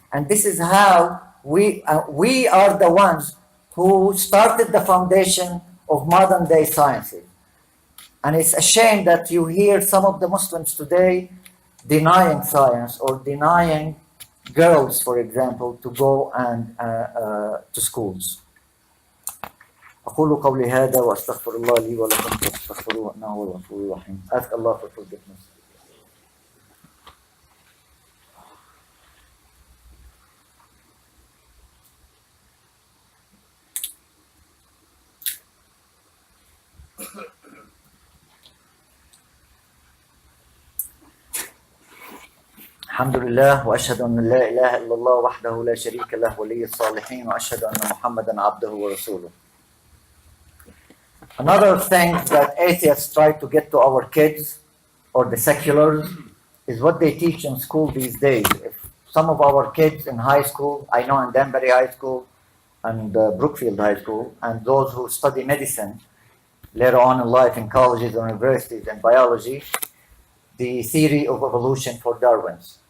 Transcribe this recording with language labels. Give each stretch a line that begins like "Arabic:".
English: And this is how we are the ones who started the foundation of modern day sciences. And it's a shame that you hear some of the Muslims today denying science or denying girls, for example, to go and to schools.
Arabic: أقول قولي هذا وأستغفر الله لي ولكم فاستغفروه إنه هو الغفور الرحيم.
English: Ask Allah for forgiveness.
Arabic: الحمد لله وأشهد أن لا إله إلا الله وحده لا شريك له ولي الصالحين وأشهد أن محمدا عبده ورسوله.
English: Another thing that atheists try to get to our kids or the seculars is what they teach in school these days. If some of our kids in high school, I know in Danbury High School and Brookfield High School, and those who study medicine later on in life in colleges or universities and biology, the theory of evolution for Darwin's.